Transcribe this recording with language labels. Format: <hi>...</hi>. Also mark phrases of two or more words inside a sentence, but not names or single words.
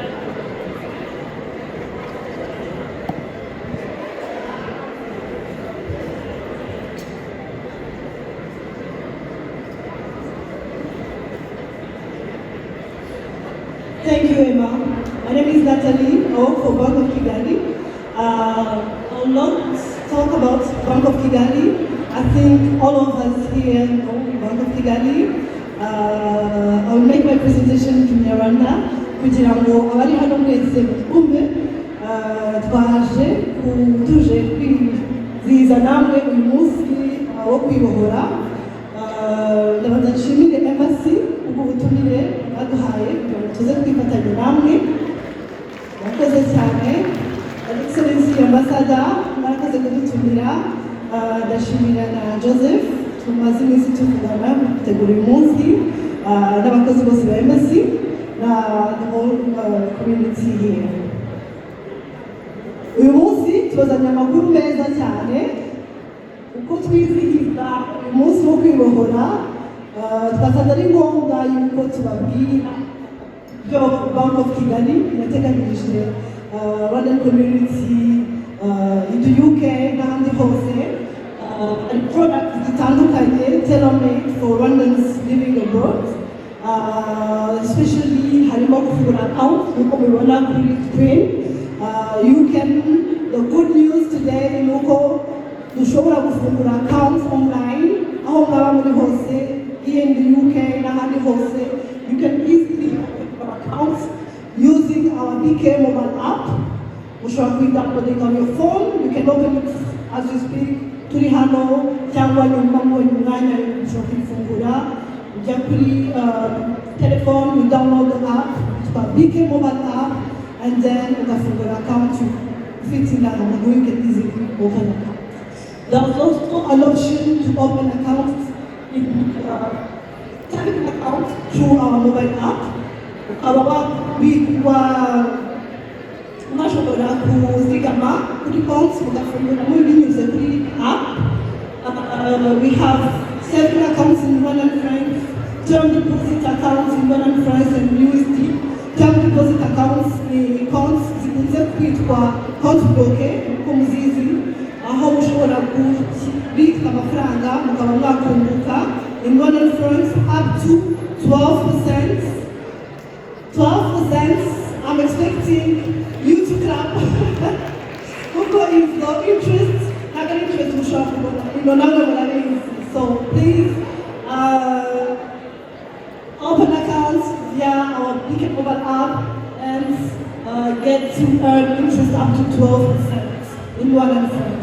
<en>Thank you, Emma. My name is Natalie for Bank of Kigali. I will not talk about Bank of Kigali. I think all of us here know Bank of Kigali. I will make my presentation in Kinyarwanda</en> <rw>kugira ngo abari hano mwese mukumve. Tuje kwizihiza namwe uyu munsi wo kwibohora. Ndabanza nshimire embassy ubwo butumire baduhaye kugira ngo tuze kwifatanya namwe. Murakoze cyane. Excellency Ambassador murakoze kudutumira. Ndashimira na Joseph tumaze iminsi tuvugana gutegura uyu munsi n'abakozi bose ba embassy na</rw> <en>whole community here.</en> <rw>Uyu munsi tubazanye amakuru meza cyane uko twizihiza uyu munsi wo kwibohora. Twasanze ari ngombwa yuko tubabwira ibyo Bank of Kigali yateganyirije</rw> <en>Rwandan community in the UK</en> <rw>n'ahandi hose.</rw> <en>Products zitandukanye tailor-made for Rwandans living abroad.</en> <rw>Especially harimo kufungura account nkuko mubibona kuri screen.</rw> <en>The good news today</en> <rw>ni uko dushobora gufungura</rw> <en>accounts online</en> <rw>aho mwaba muri hose</rw> <en>here in the UK</en> <rw>n'ahandi hose.</rw> <en>You can easily open accounts using our BK mobile app. Ushobora kuyidownloading on your phone. You can open it as you speak.</en> <rw>Turi hano cyangwa nyuma mu mwanya ushobora kuyifungura ujya kuri telephone,</rw> <en>you download the app, it's called BK mobile app, and then ugafungura account you fit in that and you can easily open an account. There's also an option to open accounts in saving account through our mobile app.</en> <rw>Unashobora kuzigama kuri konti ugafungura binyuze kuri app.</rw> <en>We have saving accounts in Rwandan francs, term deposit accounts in Rwandan francs and USD. Term deposit accounts</en> <rw>ni accounts zikunze kwitwa</rw> <fr>compte bloqué</fr> <rw>uko muzizi, aho ushobora kubika amafaranga mukaba mwakunguka</rw> <en>in Rwandan francs up to 12%. 12%. I'm expecting you to clap. If your interest, not an interest to shop, so please open accounts via our BK mobile app and get to earn interest up to 12% in one instance.</en>